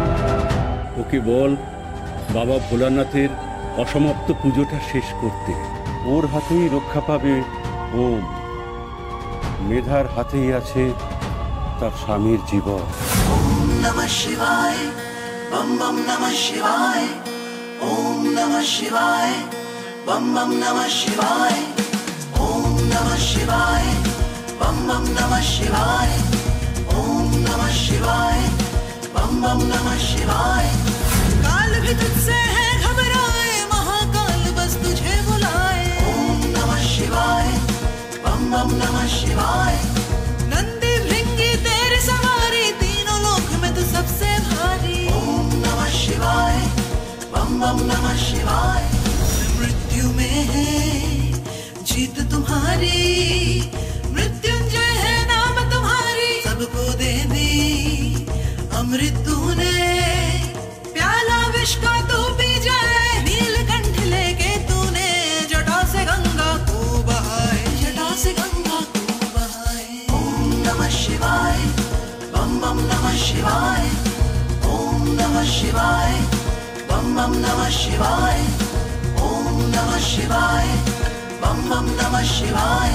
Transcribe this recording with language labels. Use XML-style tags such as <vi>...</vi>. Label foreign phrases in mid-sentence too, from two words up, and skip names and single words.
<bn>ওকে বল বাবা ভোলানাথের অসমাপ্ত পুজোটা শেষ করতে। ওর হাতেই রক্ষা পাবে ও। মেধার হাতেই আছে তার স্বামীর জীবন।</bn> <sa>ওম নমঃ শিবায়, বম বম নমঃ শিবায়। ওম নমঃ শিবায়, বম বম নমঃ শিবায়। ওম নমঃ শিবায়, বম বম নমঃ শিবায়। ओम नमः शिवाय, बम बम नमः शिवाय।</sa> <hi>काल भी तुझसे है घबराए, महाकाल बस तुझे बुलाए।</hi> <sa>ओम नमः शिवाय, बम बम नमः शिवाय।</sa> <hi>नंदी भृंगी तेरे सवारी, तीनों लोक में तू सबसे भारी।</hi> <sa>ओम नमः शिवाय, बम बम नमः शिवाय।</sa> <hi>मृत्यु में है जीत तुम्हारी, मृत्युंजय है नाम तुम्हारी। सबको दे दी अमृत तूने, प्याला विष का तू पी जाए। नीलकंठ लेके तूने जटा से गंगा को बहाए, जटा से गंगा को बहाए।</hi> <sa>ओम नमः शिवाय, बम बम नमः शिवाय। ओम नमः शिवाय, बम बम नमः शिवाय। ओम नमः शिवाय, बम बम नमः शिवाय।</sa>